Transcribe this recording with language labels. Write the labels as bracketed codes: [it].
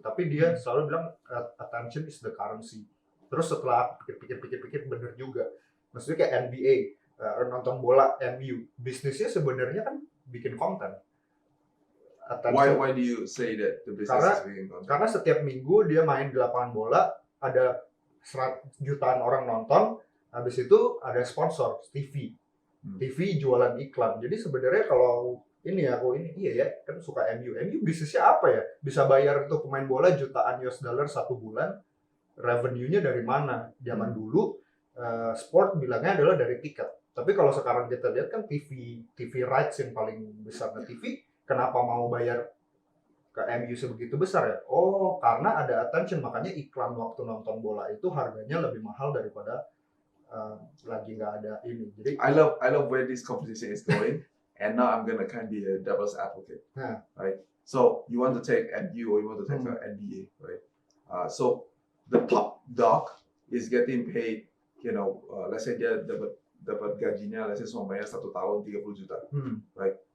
[id] Tapi dia selalu bilang attention is the currency. Terus setelah pikir-pikir bener juga. Maksudnya kayak NBA, nonton bola MU, bisnisnya sebenarnya kan bikin konten. [en] Why do you say that the business is bikin konten? [id] Karena setiap minggu dia main di lapangan bola, ada jutaan orang nonton, habis itu ada sponsor TV. TV jualan iklan. Jadi sebenarnya kalau kan suka MU bisnisnya apa ya? Bisa bayar untuk pemain bola jutaan US dollar satu bulan. Revenue-nya dari mana? Zaman dulu sport bilangnya adalah dari tiket. Tapi kalau sekarang kita lihat kan TV rights yang paling besar di TV, kenapa mau bayar ke MU sebegitu besar ya? Oh, karena ada attention, makanya iklan waktu nonton bola itu harganya lebih mahal daripada lagi nggak ada ini. Jadi [en] I love where this conversation is going. And now I'm gonna kind of be a devil's advocate, right? So you want to take MU or you want to take the NBA, right? So the top dog is getting paid, let's say dia dapat gajinya, let's say selama 1 tahun 30 juta, right?